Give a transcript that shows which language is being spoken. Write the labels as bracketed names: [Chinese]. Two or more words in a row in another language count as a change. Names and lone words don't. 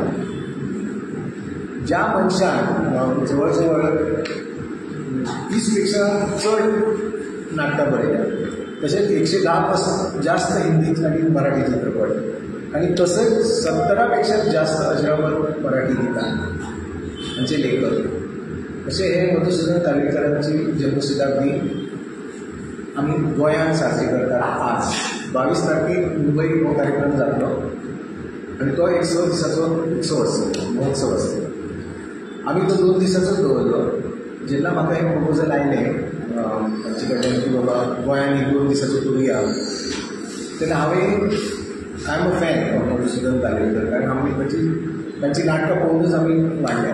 [Konkani] ज्या मनशान जवळजवळ 30पेक्षा चढ नाटकां बरयल्या, तसेच 110 जास्त हिंदी आणि मराठी चित्रपट, आणि तसंच 17पेक्षा जास्त अजरामर मराठी गीतां हांचे लेखक. असे हे मधुसूदन कालेलकरांची जन्मशताब्दी आम्ही गोंयांत साजरी करतात. आज 22 तारखेक मुंबई हो कार्यक्रम जातलो आणि तो 100 दिसाचो उत्सव आसता, महोत्सव आसता. आम्ही तो 2 दिसाचोच दवरलो. जेन्ना म्हाका एक प्रपोजल आयलें तांचे कडल्यान की बाबा गोंयांत एक 2 दिसाचो करुया, तेन्ना हांवें [English] I am a fan of [Konkani] मधुसूदन कालेलकर, कारण आमी तांची नाटकां पळोवनूच आमी वाडल्या.